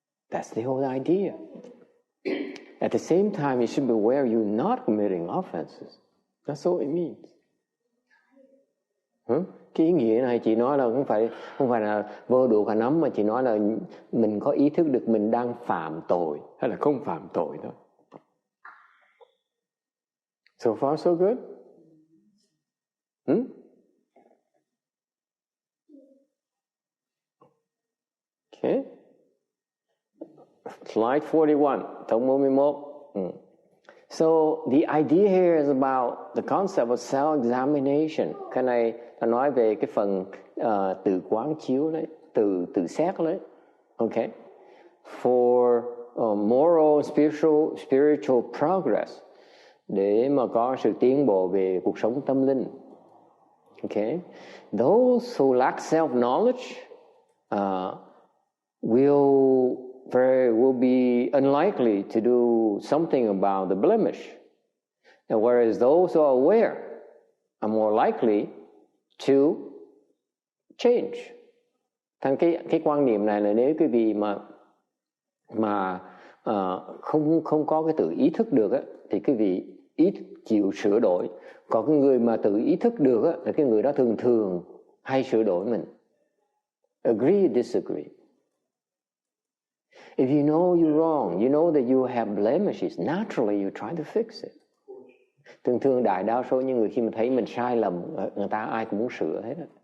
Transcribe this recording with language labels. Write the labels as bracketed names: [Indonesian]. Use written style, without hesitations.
[English] That's the whole idea. At the same time, you should be aware you're not committing offenses. That's all it means. [Vietnamese] Cái ý nghĩa này chị nói là không phải là vơ đũa cả nắm, mà chị nói là mình có ý thức được mình đang phạm tội hay là không phạm tội thôi. [English] So far so good? Okay. Slide 41, [Vietnamese] thống 41. [English] So the idea here is about the concept of self-examination. [Vietnamese] Cái này ta nói về cái phần tự quán chiếu đấy, tự xét đấy. [English] Okay. For moral, spiritual progress, [Vietnamese] để mà có sự tiến bộ về cuộc sống tâm linh. [English] Okay. Those who lack self-knowledge will be unlikely to do something about the blemish. And whereas those who are aware are more likely to change. [Vietnamese] Thành cái quan niệm này là nếu quý vị mà không có cái tự ý thức được á, thì quý vị ít chịu sửa đổi. Còn cái người mà tự ý thức được á, là cái người đó thường hay sửa đổi mình. [English] Agree or disagree? If you know you're wrong, you know that you have blemishes, naturally you try to fix it. [Vietnamese] Thường đại đa số những người khi mà thấy mình sai lầm, người ta ai cũng muốn sửa hết.